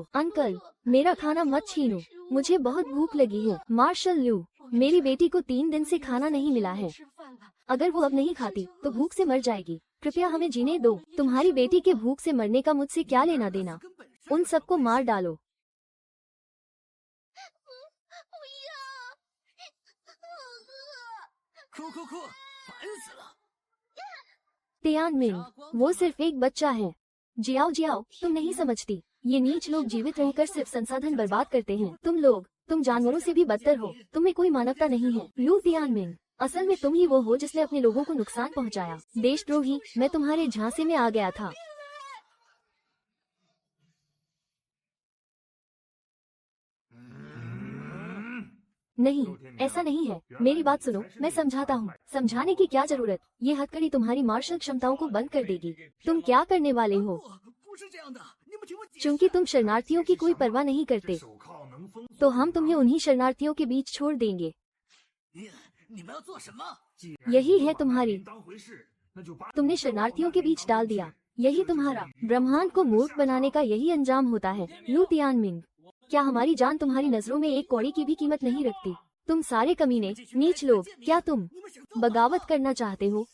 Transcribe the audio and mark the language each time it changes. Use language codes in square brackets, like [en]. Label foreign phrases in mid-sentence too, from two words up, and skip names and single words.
[hi] अंकल, मेरा खाना मत छीनो, मुझे बहुत भूख लगी है। मार्शल लू, मेरी बेटी को 3 दिन से खाना नहीं मिला है। [zh] 吃饭了。 [hi] अगर वो अब नहीं खाती तो भूख से मर जाएगी। कृपया हमें जीने दो। तुम्हारी बेटी के भूख से मरने का मुझसे क्या लेना देना? [zh] 根本是 [hi] उन सबको मार डालो। [zh] 不要，哭哭哭，烦死了！ [hi] तियानमिंग, वो सिर्फ एक बच्चा है। जियाओ जियाओ, तुम नहीं समझती। ये नीच लोग जीवित रहकर सिर्फ संसाधन बर्बाद करते हैं। तुम जानवरों से भी बदतर हो। तुम्हें कोई मानवता नहीं है। लू तियानमिंग, असल में तुम ही वो हो जिसने अपने लोगों को नुकसान पहुंचाया। देशद्रोही, मैं तुम्हारे झांसे में आ गया था। नहीं, ऐसा नहीं है। मेरी बात सुनो, मैं समझाता हूँ। समझाने की क्या जरूरत? ये हथकड़ी तुम्हारी मार्शल क्षमताओं को बंद कर देगी। तुम क्या करने वाले हो? [zh] 不是这样的，你们听我解释。 [hi] चूंकि तुम शरणार्थियों की कोई परवाह नहीं करते, तो हम तुम्हें उन्हीं शरणार्थियों के बीच छोड़ देंगे। [zh] 你们要做什么？ [hi] यही है तुम्हारी। तुमने शरणार्थियों के बीच डाल दिया। यही तुम्हारा ब्रह्मांड को मूर्ख बनाने का यही अंजाम होता है। लू तियानमिंग, क्या हमारी जान तुम्हारी नजरों में एक कौड़ी की भी कीमत नहीं रखती? तुम सारे कमीने, नीच लोग, क्या तुम बगावत करना चाहते हो?